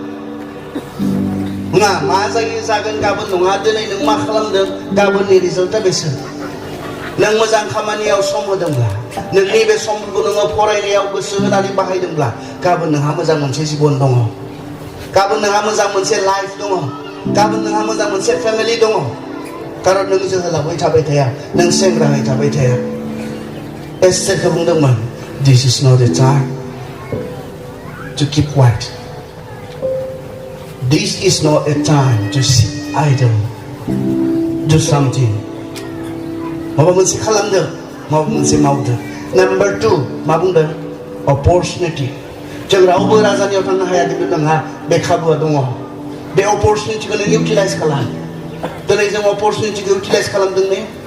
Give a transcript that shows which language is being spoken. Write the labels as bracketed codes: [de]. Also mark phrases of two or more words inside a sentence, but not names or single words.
[brx] नङा मा जायो जागोन गाबोन नङा दिनै नों मा खालामदों गाबोननि रिजाल्टआ बेसो नों मोजां खामानियाव सम होदोंब्ला नोंनि बे समफोरखौ नोङो फरायनायाव गोसो होनानै बाहायदोंब्ला गाबोन नोंहा मोजां मोनसे जिबन दङ गाबोन नोंहा मोजां मोनसे लाइफ दङ गाबोन नोंहा मोजां मोनसे फेमिलि दङ कारन नों जोहोलावै थाबाय थाया नों सेंग्रायै थाबाय थाया एस्टेरखौ बुंदोंमोन [en] this is not a time to keep quiet this is not a time to sit idle do something [brx] माबा मोनसे खालामदों माबा मोनसे मावदों नाम्बार 2 मा बुंदों अपरचुनिटि जों रावबो राजानियाव थांनो हाया खिन्थु नोंहा बे खाबुआ दङ बे अपरचुनिटिखौ नों इउटिलाइज खालाम दिनै जों अपरचुनिटिखौ इउटिलाइज खालामदों ने